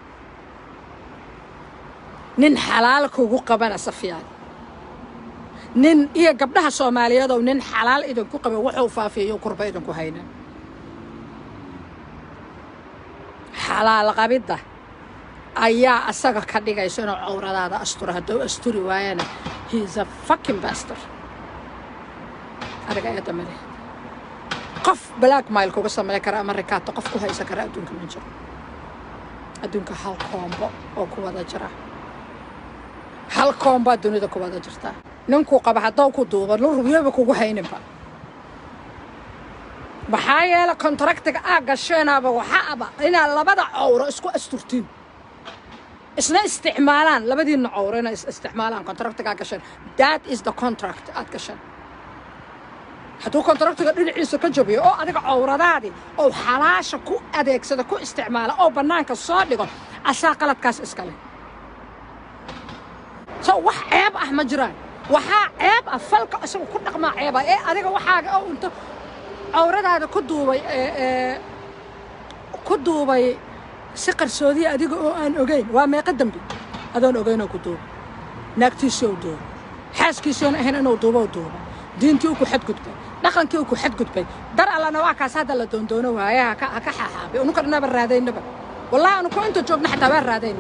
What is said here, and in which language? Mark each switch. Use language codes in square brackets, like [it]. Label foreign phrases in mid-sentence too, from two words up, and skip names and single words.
[so] nin xalaal kugu qabana Safiyaan nin iyo gabdhaha Soomaaliyeed oo nin xalaal idin ku qabo wuxuu faafiyo kurba idin ku hayna xalaal qabida ayaa asaga ka dhigayso inuu cawradaada asturo hadduu asturi waayana [en] he is a fucking bastard. [so] adiga ayaa damale qof blackmail kuga sameey kara ama rikaata qof ku haysa kara adduunka ma jiro. adduunka hal koombo oo ku wada jira hal koombo dunida ku wada jirta ninku qaba hadduu ku duubo ruuyaba kugu hayninba. maxaa yeelay contractiga aad gasheenaba waxaaba inaa labada cawro isku asturtiin isna isticmaalaan labadiina cawro inay isticmaalaan contractiga aad gasheen. [en] that is the contract [so] aad gasheen. hadduu contractiga dhinaciisa ka jabiyo oo adiga cawradaadii oo xalaasha ku adeegsada ku isticmaala oo bannaanka soo dhigo asaa qaladkaas iskale. so wax ceeb ah ma jiraan waxaa ceeb ah falka isagu ku dhaqmaa ceeba ee adiga waxaaga oo inta cawradaada ku duubay si qarsoodi adiga oo aan ogeyn waa meeqa dambi adoon ogeyn oo ku duubay naagtiisa oo duubay xaaskiisa oo ahayn inuu duubo diintii uu ku xadgudbay dhaqankii uu ku xadgudbay dar allana waa kaas hadda la doondoono waayaa ka xaxaabay unu karnaba raadaynaba wallahi anu ku inta joogna xataa waa raadaynaa.